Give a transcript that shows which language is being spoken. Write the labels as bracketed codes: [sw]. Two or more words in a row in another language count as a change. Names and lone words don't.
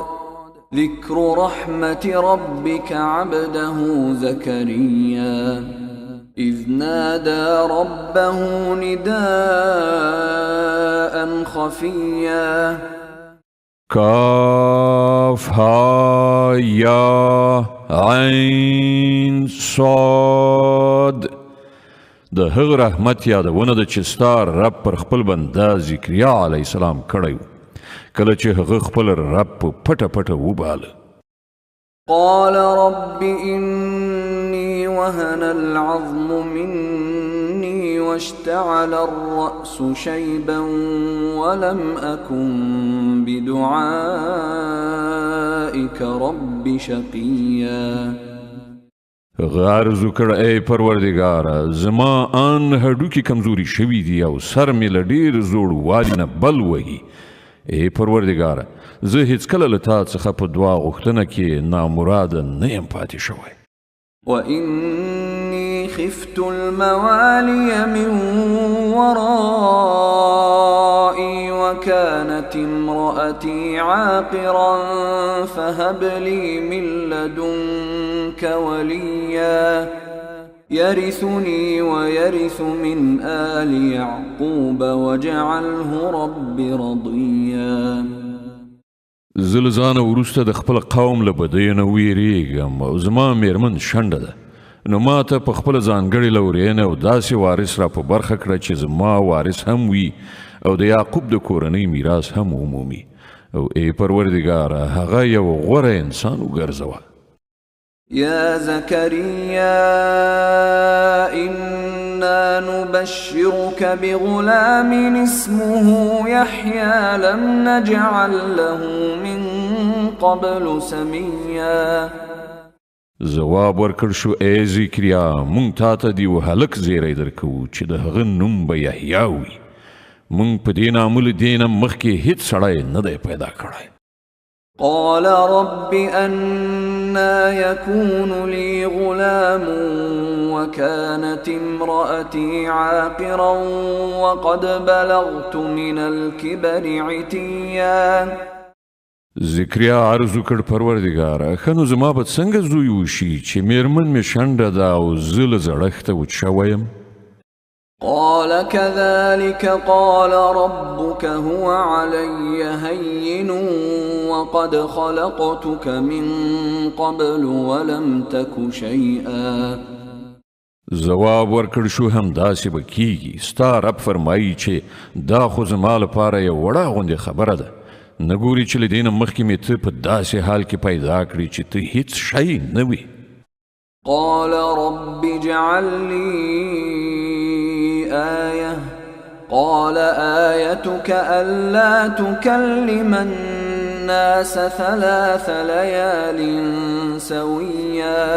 [ar] ذكر رحمة ربك عبده زكريا إذ نادى ربه نداء خفيا. كاف ها يا عين صاد. [ps] د هغه رحمت یادونه د چې ستا رب پر خپل بنده ذکریا [ar] علیه السلام [ps] کړی و کله چې هغه خپل رب په پټه پټه وباله. [ar] قال رب إني وهن العظم مني واشتعل الرأس شيبا ولم أكن بدعائك رب شقيا. [ps] غرض وکړه ای پروردګاره زما ان هډوکي کمزوري شوي دي او سر مې له ډېر زوړ والي نه بل وهي. ای پروردګاره زه هیڅکله له تا څخه په دعا غوښتنه کې نامراده نه یم پاتې شوی. [ar] وإني خفت الموالي من ورائي وكانت امرأتي عاقرا فهب لي من لدنك وليا يرثني ويرث من آل يعقوب واجعله رب رضيا. [ps] زلزانه وروسته د خپل قوم له بدیو نه ویریږم او زما میرمن شنډه ده، نو ما ته په خپل ځانګړې لورینه او داسې وارث را په برخه کړه چې زما وارث هم وي او د یعقوب د کورنۍ میراث هم عمومي، او ای پروردګاره هغه یو غوره انسان وګرځوه. [ar] يا زكريا إنا نبشرك بغلام اسمه يحيى لم نجعل له من قبل سميا. [ps] جواب ورکړ شو ای زکریا مونږ تا ته دی هلک زیری درکو چې د هغه نوم به یحیی وي، مونږ په دې نامل دې نه مخکې هیڅ سړی نه دی پیدا کړی. [ar] قال رب أنا يكون لي غلام وكانت امرأتي عاقرا وقد بلغت من الكبر عتيا. [ps] ذکریا عرض وکړ پروردګاره ښه نو زما به څنګه زوی وشي چې میرمن مې شنډه ده او زه له زړښته وچ شوی یم. [ar] قال كذلك قال ربك هو علي هين وقد خلقتك من قبل ولم تك شيئا. [ps] ځواب ورکړ شو همداسې به کیږي. ستا رب فرمایي چې دا خو زما لپاره یو وړه غوندې خبره ده. نه ګوري چې له دې نه مخکې مې ته په داسې حال کې پیدا کړي چې ته هیڅ شی نه وي. [ar] قال رب اجعل لي آية قال آيتك ألا تكلم الناس 3 ليال سويا.